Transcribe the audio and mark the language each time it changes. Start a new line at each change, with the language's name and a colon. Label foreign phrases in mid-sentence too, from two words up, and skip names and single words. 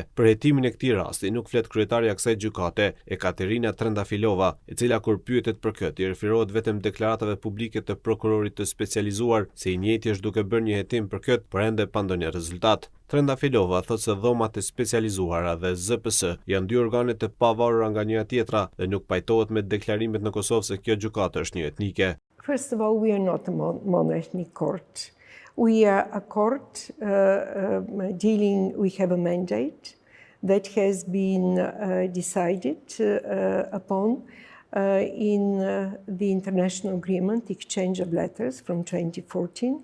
Albanian: Për hetimin e këtij rasti nuk flet kryetaria e kësaj gjykate, Ekaterina Trendafilova, e cila kur pyetet për këtë i referohet vetëm deklaratave publike të prokurorit të specializuar se i njëjti është duke bërë një hetim për këtë, por ende pa ndonjë rezultat. Trendafilova thotë se dhomat e specializuara dhe ZPS janë dy organe të pavarura nga njëra-tjetra dhe nuk pajtohet me deklarimet në Kosovë se kjo gjykatë është një etnike.
English: First of all, we are not a mono-ethnic court. We are a court we have a mandate that has been decided upon in the international agreement, exchange of letters from 2014.